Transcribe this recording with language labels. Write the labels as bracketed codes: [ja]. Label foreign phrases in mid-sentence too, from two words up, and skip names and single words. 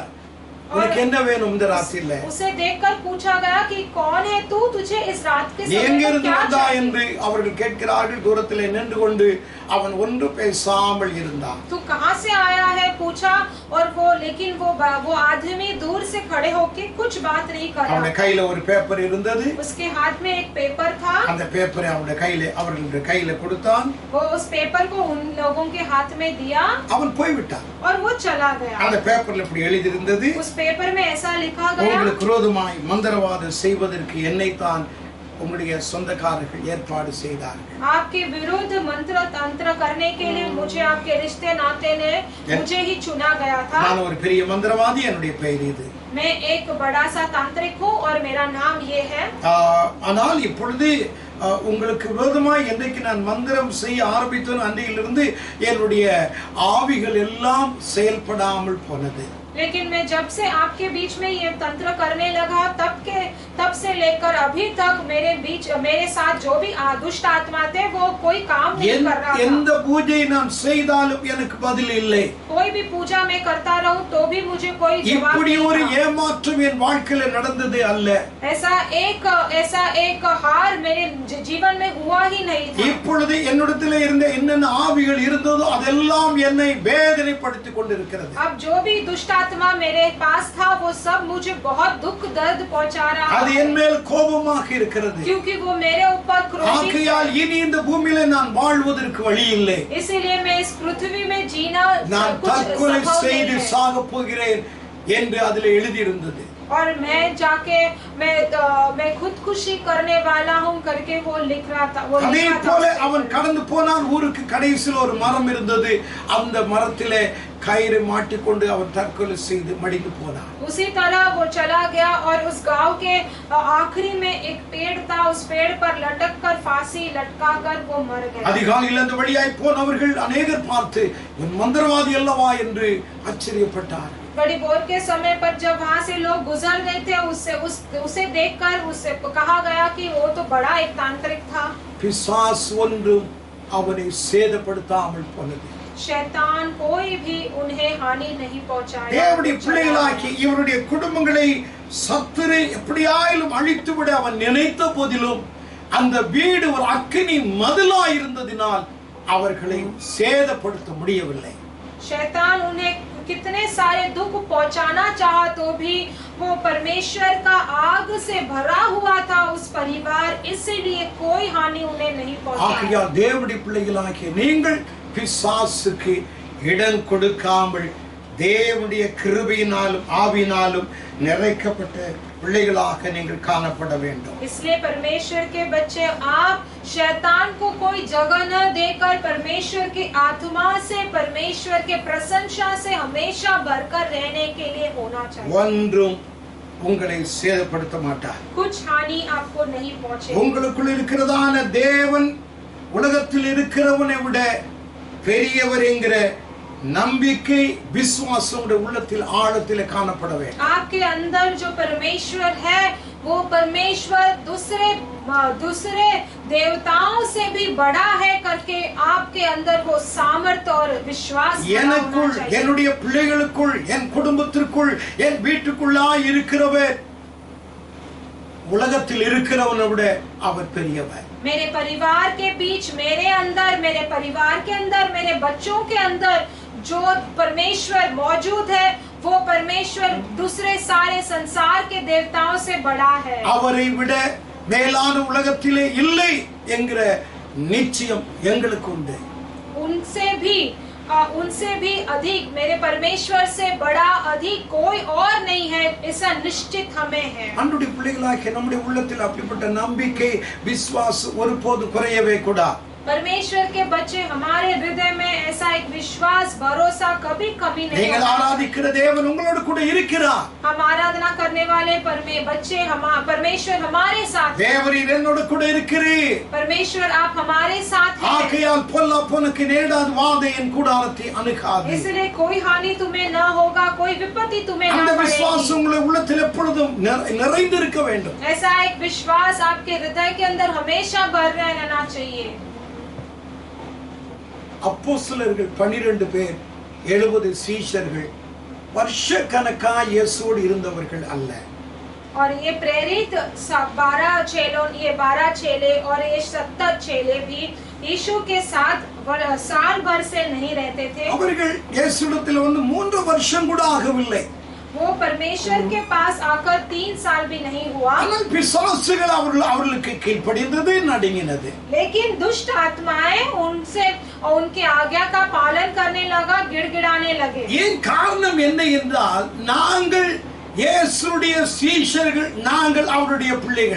[ta] உனக்கு என்ன வேணும் இந்த ராத்திரியில? [hi] उसे देखकर पूछा गया कि कौन है तू, तुझे इस रात के [ta] நீ [hi] समय पर [ta] எங்கிருந்து [hi] क्या [ta] வந்தா [hi] चाहिए? [ta] என்று அவர்கள் கேட்கிறார்கள். தூரத்திலே நின்று கொண்டு அவன் ஒன்று பேசாமல் இருந்தான். [hi] तू कहाँ से आया है पूछा, और लेकिन वो आदमी दूर से खड़े होके कुछ बात नहीं कर [ta] அவனுடைய [hi] रहा। [ta] கையில ஒரு பேப்பர் இருந்தது. [hi] उसके हाथ में एक पेपर था। [ta] அந்த பேப்பரை அவர்களுடைய கையில கொடுத்தான். [hi] वो उस पेपर को उन लोगों के हाथ में दिया [ta] அவன் போய்விட்டான். [hi] और वो चला गया। [ta] அந்த பேப்பர்ல இப்படி எழுதியிருந்தது, [hi] उस पेपर में ऐसा लिखा गया, [ta] உங்களுக்கு விரோதமாய் மந்திரவாதம் செய்வதற்கு என்னைத்தான் உங்களுடைய சொந்தக்காரர்கள் ஏற்பாடு செய்தார்கள். [hi] आपके विरुद्ध मंत्र तंत्र करने के लिए मुझे आपके रिश्ते नाते ने मुझे ही चुना गया था। [ta] நான் ஒரு பெரிய மந்திரவாதி, என்னுடைய பெயர் இது. [hi] मैं एक बड़ा सा तांत्रिक हूँ और मेरा नाम ये है। [ta] ஆனால் இப்பொழுது உங்களுக்கு விரோதமாய் என்றைக்கு நான் மந்திரம் செய்ய ஆரம்பித்தேன் அன்றையிலிருந்து என்னுடைய ஆவிகள் எல்லாம் செயல்படாமல் போனது. [hi] लेकिन मैं जब से आपके बीच में ये तंत्र करने लगा, तब से लेकर अभी तक मेरे साथ जो भी दुष्ट आत्मा थे वो कोई काम नहीं कर रहा [ta] எந்த [hi] था। [ta] பூஜை நான் செய்தாலும் எனக்கு பதில் இல்லை. [hi] कोई भी पूजा मैं करता रहूं तो भी मुझे कोई जवाब [ta] இப்படி [hi] नहीं [ta] ஒரு [hi] था। [ta] ஏமாற்றம் என் வாழ்க்கையில நடந்ததே அல்ல. [hi] ऐसा एक हार मेरे जीवन में हुआ ही नहीं था। [ta] இப்பொழுது என்னிடத்திலே இருந்த என்னென்ன ஆவிகள் இருந்ததோ அதெல்லாம் என்னை வேதனைப்படுத்திக் கொண்டிருக்கிறது. [hi] अब जो भी दुष्ट आत्मा मेरे पास था वो सब मुझे बहुत दुख दर्द पहुंचा रहा [ta] அது [hi] है, [ta] என் மேல் கோபமாக இருக்கிறது. [hi] क्योंकि वो मेरे ऊपर क्रोधित [ta] ஆகையால் இனி இந்த பூமியிலே நான் வாழ்வதற்கு வழி இல்லை. [hi] इसीलिए मैं इस पृथ्वी में जीना [ta] நான் [hi] कुछ [ta] தற்கொலை [hi] संभव [ta] செய்து [hi] नहीं है। [ta] சாகப் போகிறேன் என்று அதில் எழுதியிருந்தது. [hi] और मैं जाके मैं खुदकुशी करने वाला हूँ करके वो लिख रहा था। वो [ta] அதே [hi] लिखा था [ta] போல [hi] उस [ta] அவன் [hi] पेपर में। [ta] கடந்து போனான். ஊருக்கு கடைசியில் ஒரு மரம் இருந்தது. அந்த மரத்திலே கயிறு மாட்டிக்கொண்டு அவன் தற்கொலை செய்து மடிந்து போனான். [hi] उसी तरह वो चला गया और उस गांव के आखिरी में एक पेड़ था, उस पेड़ पर लटक कर फांसी लटका कर वो मर गया। [ta] அதிகாலையில் அந்த வழியாய் போனவர்கள் அநேகர் பார்த்து இவன் மந்திரவாதி அல்லவா என்று ஆச்சரியப்பட்டார். [hi] बड़ी भोर के समय पर जब वहाँ से लोग गुजर गए थे, उसे देखकर उससे कहा गया कि वो तो बड़ा एक तांत्रिक था। [ta] பிசாசு ஒன்றும் அவனை சேதப்படுத்தாமல் போனது. [hi] शैतान कोई भी उन्हें हानि नहीं पहुंचाया। [ta] தேவனுடைய பிள்ளைகளாகி இவருடைய குடும்பங்களை சத்துரு எப்படியாயிலும் அழித்துவிட அவன் நினைத்த போதிலும் அந்த வீடு ஒரு அக்கினி மதிலாய் இருந்ததினால் அவர்களை சேதப்படுத்த முடியவில்லை. [hi] शैतान उन्हें कितने सारे दुख पहुंचाना चाहा तो भी वो परमेश्वर का आग से भरा हुआ था उस परिवार, इसीलिए कोई हानि उन्हें नहीं पहुंचाई। [ta] ஆகையால் தேவனுடைய பிள்ளைகளாகிய நீங்கள் பிசாசுக்கு இடம் கொடுக்காமல் தேவனுடைய கிருபையினாலும் ஆவியினாலும் நிறைக்கப்பட்ட பிள்ளைகளாக நீங்கள் காணப்பட வேண்டும். [hi] इसलिए परमेश्वर के बच्चे आप शैतान को कोई जगह न देकर परमेश्वर की आत्मा से, परमेश्वर के प्रशंसा से हमेशा भरकर रहने के लिए होना चाहिए। [ta] ஒன்றும் உங்களை சேதப்படுத்த மாட்டார். [hi] कुछ हानि आपको नहीं पहुंचेगी। [ta] உங்களுக்குள் இருக்கிறதான தேவன் உலகத்தில் இருக்கிறவனை விட பெரியவர் என்கிற நம்பிக்கை விசுவாசம் உள்ளத்தில் ஆழத்தில் காணப்பட வேண்டும். [hi] आपके अंदर जो परमेश्वर है वो परमेश्वर दूसरे देवताओं से भी बड़ा है करके आपके अंदर वो सामर्थ्य और विश्वास [ta] எனக்குள் என்னுடைய பிள்ளைகளுக்குள் என் குடும்பத்திற்குள் என் வீட்டுக்குள்ளாய் இருக்கிறவர் உலகத்தில் இருக்கிறவனை விட அவர் பெரியவர். [hi] मेरे परिवार के बीच, मेरे अंदर, मेरे परिवार के अंदर, मेरे बच्चों के अंदर जो परमेश्वर मौजूद है वो परमेश्वर दूसरे सारे संसार के देवताओं से बड़ा है। [ta] அவரை விட மேலான உலகத்திலே இல்லை என்கிற நிச்சயம் எங்களுக்கு உண்டு. [hi] उनसे भी अधिक, मेरे परमेश्वर से बड़ा अधिक कोई और नहीं है, ऐसा निश्चित हमें है। [ta] அன்றைய பிள்ளைகளாகிய நம்முடைய உள்ளத்தில் அப்படிப்பட்ட நம்பிக்கை விசுவாசம் ஒருபோது குறையவே கூடாது. [hi] परमेश्वर के बच्चे हमारे हृदय में ऐसा एक विश्वास भरोसा कभी कभी नहीं। [ta] நீங்கள் ஆராதிக்கிற தேவன் உங்களோடு கூட இருக்கிறார். [hi] हम आराधना करने वाले बच्चे परमेश्वर हमारे साथ है। [ta] தேவரீர் என்னோடு கூட இருக்கிறீர். [hi] परमेश्वर आप हमारे साथ हैं। [ta] ஆகையால் பொல்லாப்புனக்கு நேடாது வாதை என் கூடாரத்தை அணுகாது. [hi] इसलिए कोई हानि तुम्हें न होगा, कोई विपत्ति तुम्हें [ta] அந்த [hi] न [ta] விசுவாசம் [hi] पड़ेगी। [ta] உங்களுடைய உள்ளத்தில் எப்பொழுதும் நிறைந்திருக்க வேண்டும். [hi] ऐसा एक विश्वास आपके हृदय के अंदर हमेशा भर रहना चाहिए। [ta] அப்போஸ்தலர்கள் 12 பேர் 70 சீஷர்கள் வருஷக்கணக்காக இயேசுவோடு இருந்தவர்கள் அல்ல. [hi] और ये प्रेरित 12 चेले और ये 70 चेले भी यीशु के साथ साल भर से नहीं रहते थे। [ta] அவர்கள் இயேசுவிடத்தில் வந்து 3 வருஷம் கூட ஆகவில்லை. [hi] वो परमेश्वर के पास आकर 3 साल भी नहीं हुआ। [ta] ஆனால் பிசாசுகள் அவர்களுக்கு கீழ்ப்படிந்தது, நடுங்கினது. [hi] लेकिन दुष्ट आत्माएं उनके आज्ञा का पालन करने लगा, गिड़गिड़ाने लगे। [ta] ஏன் காரணம் என்ன என்றால் நாங்கள் இயேசுடைய சீஷர்கள், நாங்கள் அவருடைய பிள்ளைகள்.